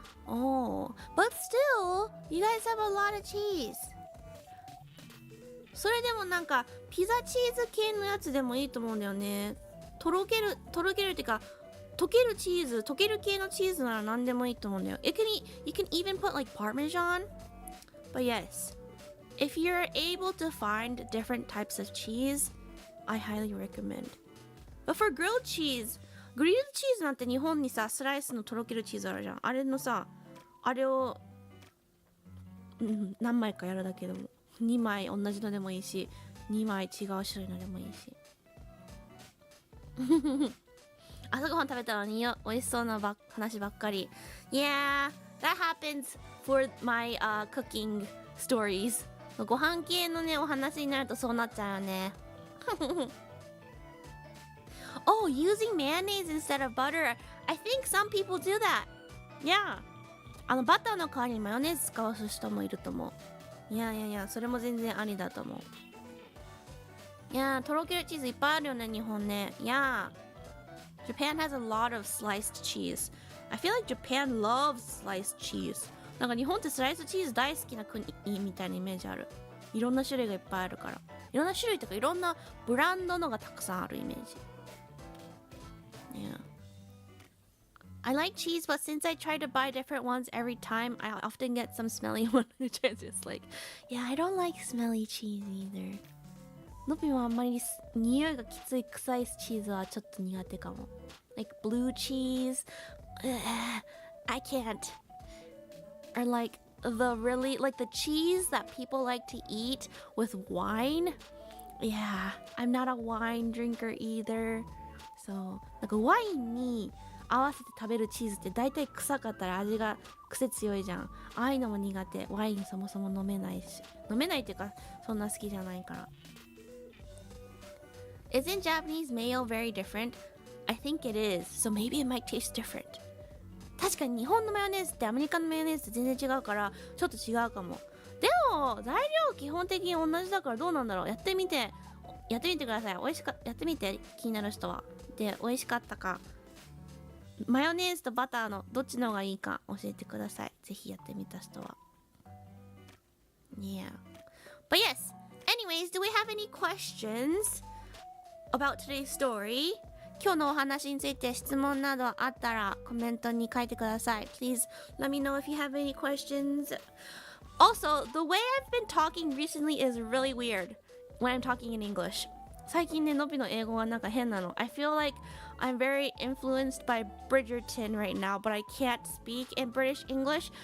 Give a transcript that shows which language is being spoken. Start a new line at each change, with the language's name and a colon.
English: Oh, but still, you guys have a lot of cheese.
Japanese: それでもなんかピザチーズ系のやつでもいいと思うんだよね。とろけるっていうか、溶ける系のチーズなら何でもいいと思うんだよ。
English: You can even put like Parmesan. But yes, if you're able to find different types of cheese,I highly recommend. But for grilled cheese,
Japanese: グリルチーズなんて日本にさ、スライスのとろけるチーズあるじゃん。あれのさ、あれを、何枚かやるだけでも、2枚同じのでもいいし、2枚違う種類のでもいいし。朝ごはん食べたのに美味しそうな話ばっかり。
English: Yeah, that happens for my cooking stories.
Japanese: ご飯系のね、お話になるとそうなっちゃうよね。
English: Oh, using mayonnaise instead of butter. I think some people do that. Yeah.
Japanese: バターの代わりにマヨネーズ使う人もいると思う。いや、それも全然ありだと思う。いや、とろけるチーズいっぱいあるよね、日本ね。
English: Yeah. Japan has a lot of sliced cheese. I feel like Japan loves sliced cheese.
Japanese: なんか日本ってスライスチーズ大好きな国みたいなイメージある。いろんな種類がいっぱいあるから。いろんな種類とかいろんなブランドのがたくさんあるイメージ。
English: Yeah. I like cheese, but since I try to buy different ones every time, I often get some smelly ones, which is just like, yeah, I don't like smelly cheese either.
Japanese: のびはあんまり匂いがきつい臭いチーズはちょっと苦手かも。
English: Like blue cheese, I can't. Or like the really like the cheese that people like to eat with wine. Yeah, I'm not a wine drinker either.
Japanese: So なんかワインに合わせて食べるチーズって大体臭かったら味が癖強いじゃん。ああいうのも苦手。ワインそもそも飲めないし、飲めないっていうかそんな好きじゃないから。
English: Isn't Japanese mayo very different? I think it is. So maybe it might taste different.
Japanese: 確かに日本のマヨネーズってアメリカのマヨネーズって全然違うからちょっと違うかも。でも材料基本的に同じだからどうなんだろう。やってみてください。やってみて、気になる人は。で美味しかったか、マヨネーズとバターのどっちの方がいいか教えてください。ぜひやってみた人は。
English: Yeah. But yes. Anyways, do we have any questions about today's story?
Japanese: 今日のお話について質問などあったらコメントに書いてください。
English: Please let me know if you have any questions. Also, the way I've been talking recently is really weird when I'm talking in English.
Japanese: 最近ね、のびの英語がなんか変なの。
English: I feel like I'm very influenced by Bridgerton right now, but I can't speak in British English.